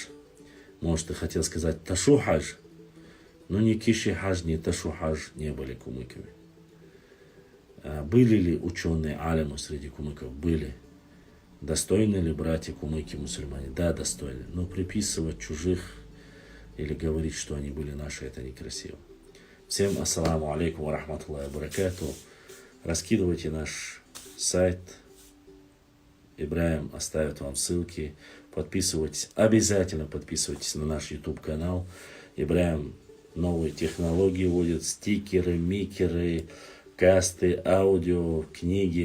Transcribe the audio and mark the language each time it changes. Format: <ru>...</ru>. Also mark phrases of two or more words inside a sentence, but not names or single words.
<ru>Может, ты хотел сказать Ташу Хадж, но ни Киши Хадж, ни Ташу Хадж не были кумыками. Были ли ученые алимы среди кумыков? Были. Достойны ли братья кумыки мусульмане? Да, достойны. Но приписывать чужих или говорить, что они были наши, это некрасиво.</ru> <ar>Всем السلام عليكم ورحمة الله وبركاته.</ar> <ru>Раскидывайте наш сайт. Ибрахим оставит вам ссылки. Подписывайтесь. Обязательно подписывайтесь на наш YouTube канал. Ибрахим новые технологии вводит. Стикеры, микеры, касты, аудио, книги.</ru>